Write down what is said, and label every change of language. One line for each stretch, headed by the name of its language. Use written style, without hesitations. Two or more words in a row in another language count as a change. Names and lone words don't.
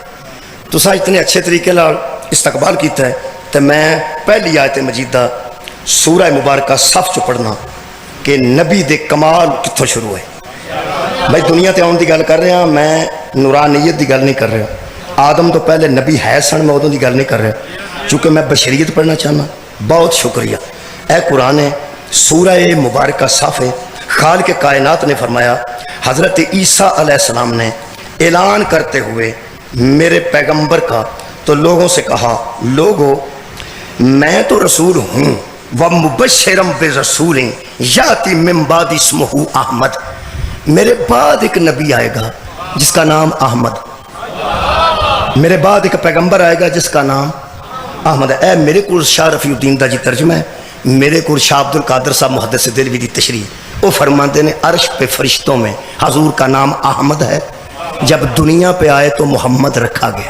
Punjabi: تو سا اتنے اچھے طریقے لال استقبال کیتا ہے. تو میں پہلی آیت مجیدہ سورہ مبارکہ صف چو پڑھنا کہ نبی دے کمال کتھوں شروع ہے. بھائی دنیا تے آن دی گل کر رہے ہیں، میں نورانیت دی گل نہیں کر رہا. آدم تو پہلے نبی ہے سن، میں ادوں دی گل نہیں کر رہا، چونکہ میں بشریت پڑھنا چاہنا. بہت شکریہ. اے قرآن ہے، سورہ مبارکہ صف ہے.
Urdu: خالق کائنات نے فرمایا، حضرت عیسیٰ علیہ السلام نے اعلان کرتے ہوئے میرے پیغمبر کا تو لوگوں سے کہا، لوگو میں تو رسول ہوں،
Arabic: وَمُبَشِّرًا بِرَسُولٍ یَأْتِی مِن بَعْدِی اسْمُہُ احمد.
Urdu: میرے بعد ایک نبی آئے گا جس کا نام احمد. میرے بعد ایک پیغمبر آئے گا جس کا نام احمد ہے.
Punjabi: اے میرے کو شاہ رفیع الدین دا جی ترجمہ ہے، میرے کو شاہ عبد القادر صاحب محدث دہلوی دی تشریح.
Urdu: وہ فرماتے ہیں عرش پہ فرشتوں میں حضور کا نام احمد ہے، جب دنیا پہ آئے تو محمد رکھا گیا.